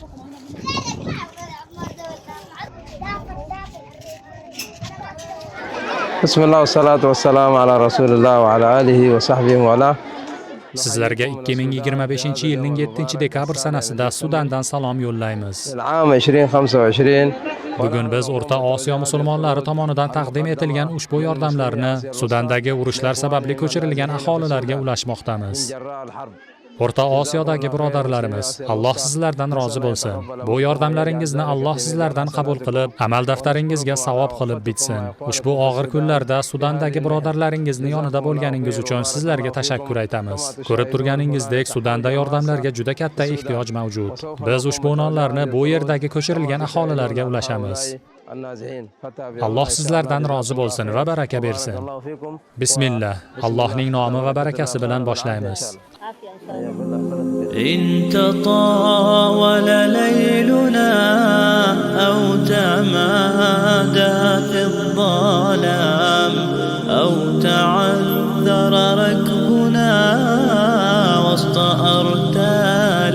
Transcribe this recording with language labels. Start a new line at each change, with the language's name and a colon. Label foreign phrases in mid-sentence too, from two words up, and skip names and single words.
Arabic: بسم الله والصلاة والسلام على رسول الله وعلى آله وصحبه وعلى.
Uzbek: Sizlarga 2025-yilning 7-dekabr sanasida Sudandan salom yo'llaymiz.
Arabic: العام 2025
Uzbek: Bugun biz O'rta Osiyo musulmonlari tomonidan taqdim etilgan ushbu yordamlarni Sudandagi urushlar sababli ko'chirilgan aholilarga ulashmoqdamiz.
Arabic: جراء الحرب.
Uzbek: O'rta Osiyodagi birodarlarimiz, Alloh sizlardan rozi bo'lsin. Bu yordamlaringizni Alloh sizlardan qabul qilib, amal daftaringizga savob qilib bitsin. Ushbu og'ir kunlarda Sudandagi birodarlaringizni yonida bo'lganingiz uchun sizlarga tashakkur aytamiz. Ko'rib turganingizdek, Sudanda yordamlarga juda katta ehtiyoj mavjud. Biz ushbu nonlarni bu yerdagi ko'chirilgan aholilarga ulashamiz. Alloh sizlardan rozi bo'lsin va baraka bersin. Bismillah. Allohning nomi va barakasi bilan boshlaymiz.
Arabic: إن تطاول ليلنا أو تمادى في الظلام أو تعذر ركبنا وسط أرتال